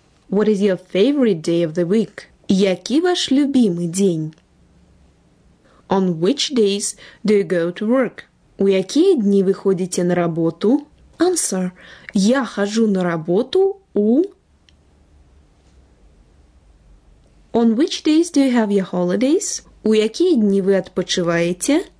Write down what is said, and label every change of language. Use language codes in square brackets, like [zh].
[en] What is your favorite day of the week? [uk] Який ваш любимий день? [en] On which days do you go to work? [uk] У які дні ви ходите на роботу? [en] Answer. [uk] Я хожу на роботу у... [en] On which days do you have your holidays? [uk] У які дні ви відпочиваєте?